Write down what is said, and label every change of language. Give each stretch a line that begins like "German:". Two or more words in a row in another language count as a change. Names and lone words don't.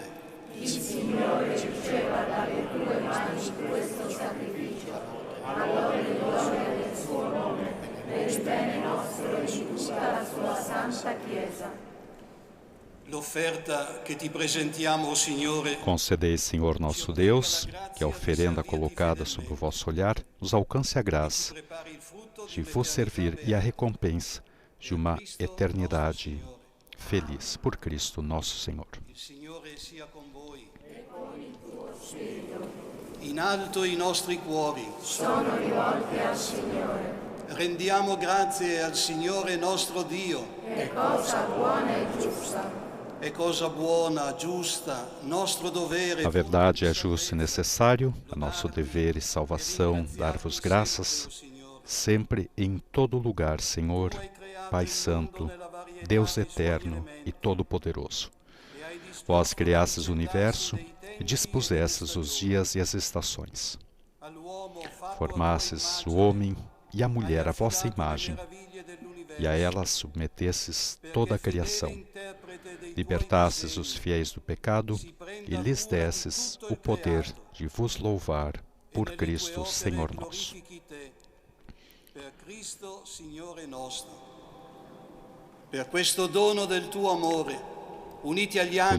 Italian: il Signore riceva dalle tue mani questo sacrificio, a lode e gloria del suo nome, per il bene nostro e di tutta la sua santa Chiesa. L'offerta che ti presentiamo, Signore,
Portuguese: Concedei, Senhor nosso Deus, que a oferenda colocada sob o vosso olhar nos alcance a graça de vos servir e a recompensa de uma eternidade feliz por Cristo nosso Senhor.
Italian: il Signore sia con voi. In alto i nostri cuori Sono rivolti al Signore. rendiamo grazie al Signore nostro Dio. È cosa buona e giusta. È cosa buona, giusta, nostro dovere.
Portuguese: A verdade é justo e necessário, é nosso dever e salvação dar-vos graças, sempre e em todo lugar, Senhor, Pai Santo, Deus Eterno e Todo-Poderoso. Vós criastes o universo e dispusestes os dias e as estações. Formastes o homem e a mulher à vossa imagem, e a elas submetestes toda a criação. Libertastes os fiéis do pecado e lhes desses o poder de vos louvar por Cristo, Senhor nosso.
Italian: Per Cristo, Signore nostro. Per questo dono del tuo amore, uniti agli angeli,